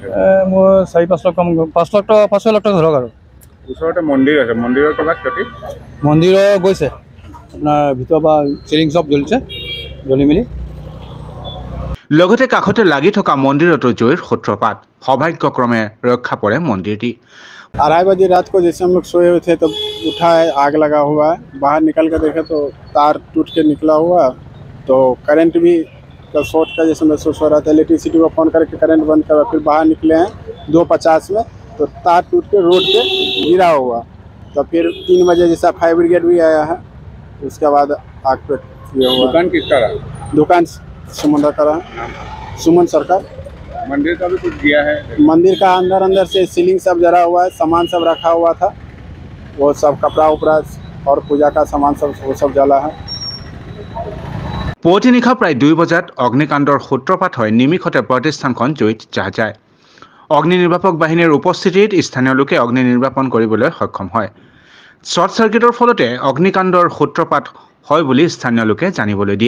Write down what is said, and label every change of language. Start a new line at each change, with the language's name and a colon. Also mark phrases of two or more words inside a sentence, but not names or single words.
Assamese: মোৰ 4-5 লাখ টকা, 5 লাখ টকা ধৰক আৰু। ওচৰতে মন্দিৰ আছে, মন্দিৰৰ কিবা ক্ষতি? মন্দিৰৰ গৈছে আপোনাৰ ভিতৰৰ পৰা চিলিং চব জ্বলিছে, জ্বলি মেলি। লগতে কাষতে লাগি থকা মন্দিৰতো জুইৰ সূত্ৰপাত। সৌভাগ্যক্ৰমে ৰক্ষা পৰে মন্দিৰটি।
Hindi: 2:30 बजे रात को जैसे हम लोग सोए हुए थे तो उठा है, आग लगा हुआ है। बाहर निकल कर देखे तो तार टूट के निकला हुआ, तो करंट भी शॉर्ट का जैसे महसूस हो रहा था। इलेक्ट्रिसिटी को फ़ोन करके करंट बंद करा, फिर बाहर निकले हैं 2:50 में तो तार टूट के रोड पे गिरा हुआ। तो फिर 3 बजे जैसा फायर ब्रिगेड भी आया है, उसके बाद आग पे ये हुआ। दुकान किसका रहा? दुकान सुमन का रहा, सुमन सरकार। मंदिर का भी कुछ दिया है? मंदिर का अंदर से सीलिंग सब जला हुआ है, सामान सब रखा हुआ था, वो सब कपड़ा उपड़ा और पूजा का सामान सब वो सब जला है।
Assamese: পুৱতি নিশা প্ৰায় 2 বজাত অগ্নিকাণ্ডৰ সূত্ৰপাত হৈ নিমিষতে প্ৰতিষ্ঠানখন জুইত জাহ যায়। অগ্নি নিৰ্বাপক বাহিনীৰ উপস্থিতিত স্থানীয় লোকে অগ্নি নিৰ্বাপন কৰিবলৈ সক্ষম হয়।
English: short circuit
Assamese: ফলতে অগ্নিকাণ্ডৰ সূত্ৰপাত হয় বুলি স্থানীয় লোকে জানিবলৈ দিয়ে।